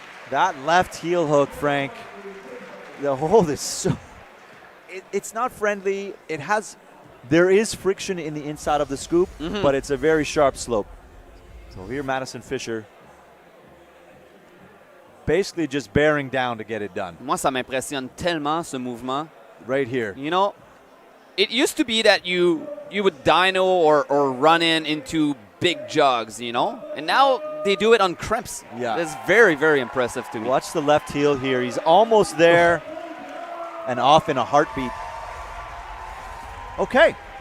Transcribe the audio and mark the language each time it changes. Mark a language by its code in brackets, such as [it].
[en] That left heel hook, Frank. The hold is so... It's not friendly. There is friction in the inside of the scoop, but it's a very sharp slope. So here Madison Vischer basically just bearing down to get it done. [fr] Moi, ça m'impressionne tellement, ce mouvement. [en] Right here. You know, it used to be that you would dyno or run into big jogs, you know? And now they do it on crimps. Yeah. It's very, very impressive to me. Watch the left heel here. He's almost there and off in a heartbeat. Okay.